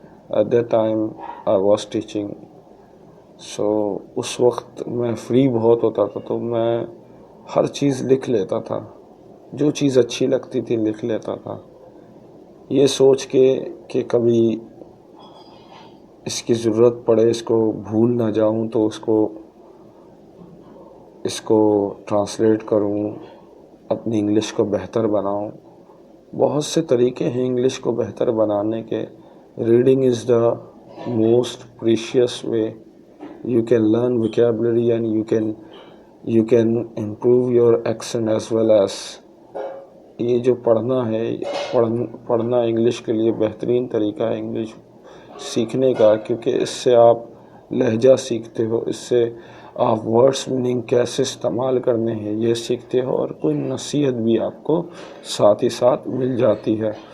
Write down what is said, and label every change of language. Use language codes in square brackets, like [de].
[en] At that time I was teaching. [ur] سو اس وقت میں free بہت ہوتا تھا, تو میں ہر چیز لکھ لیتا تھا, جو چیز اچھی لگتی تھی لکھ لیتا تھا, یہ سوچ کے کہ کبھی اس کی ضرورت پڑے, اس کو بھول نہ جاؤں, تو اس کو ٹرانسلیٹ کروں, اپنی انگلش کو بہتر بناؤں. بہت سے طریقے ہیں انگلش کو بہتر بنانے کے. [en] Reading is the most precious way. You can learn vocabulary and you can improve your accent as well as. [ur] یہ جو پڑھنا ہے, پڑھنا انگلش کے لیے بہترین طریقہ ہے انگلش سیکھنے کا, کیونکہ اس سے آپ لہجہ سیکھتے ہو, اس سے آپ ورڈس میننگ کیسے استعمال کرنے ہیں یہ سیکھتے ہو, اور کوئی نصیحت بھی آپ کو ساتھ ہی ساتھ مل جاتی ہے.